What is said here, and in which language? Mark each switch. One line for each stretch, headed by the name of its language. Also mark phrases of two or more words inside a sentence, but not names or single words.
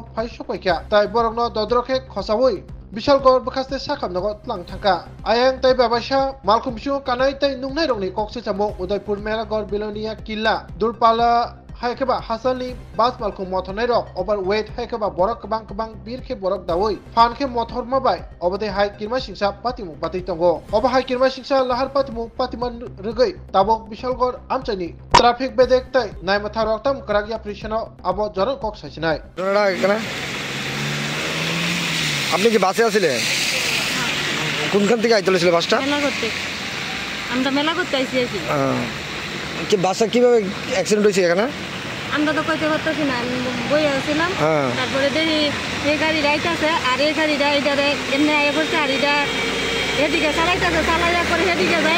Kok Borok: phai sopaikha tai borokno dodroke khosawoi bishalgor bakaste sakamnago tlang thaka ayang tai babasha malkhum bisu kanai tai nungnai rokni kokse chamo udaipur melagor bilonia killa durpala haikeba hasani bas malkhum mothonai rok overweight haikeba borok kabang birkhe borok dawoi phanke mothor mabai obade hai kirma singsa patimu batai tongo oba hai kirma singsa lahar patimu patiman rugai tabok bishalgor amchani traffic bedek tai nai matha roktam kragya prishano abo jorok kok sasinai
Bangla: তোরা এখানে আপনি কি বাসে আছিলেন কোনখান থেকে আইতে ছিল বাসটা মেলা করতে আমরা মেলা করতে আইছি কি বাসটা কিভাবে অ্যাক্সিডেন্ট হয়েছে এখানে আমরা তো কইতে পারতেছি না বই আসছিলাম তারপরে দেখি এই গাড়ি রাইতাছে আর এই গাড়িটা এইটারে এমনি আগে করছে আর এটা এদিকে চালাইতেছে চালাইয়া করে সেদিকে যায়